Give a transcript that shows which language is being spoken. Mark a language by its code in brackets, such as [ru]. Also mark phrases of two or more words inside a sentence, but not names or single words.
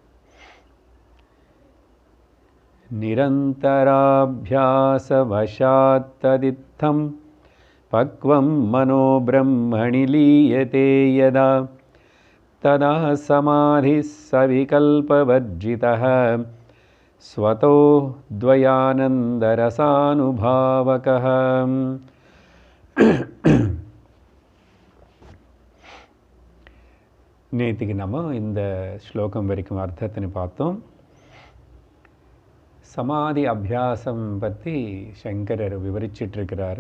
[sa] निरन्तराभ्यासवशात्तदित्थं पक्वं मनो ब्रह्मणि लीयते यदा तदा समाधिः सविकल्पवर्जितः स्वतो द्वयानन्दरसानुभावकः। [ta] நேத்திக்கு நம்ம இந்த ஸ்லோகம் வரைக்கும் அர்த்தத்தினை பார்த்தோம். சமாதி அபியாசம் பற்றி சங்கரர் விவரிச்சிட்ருக்கிறாரு.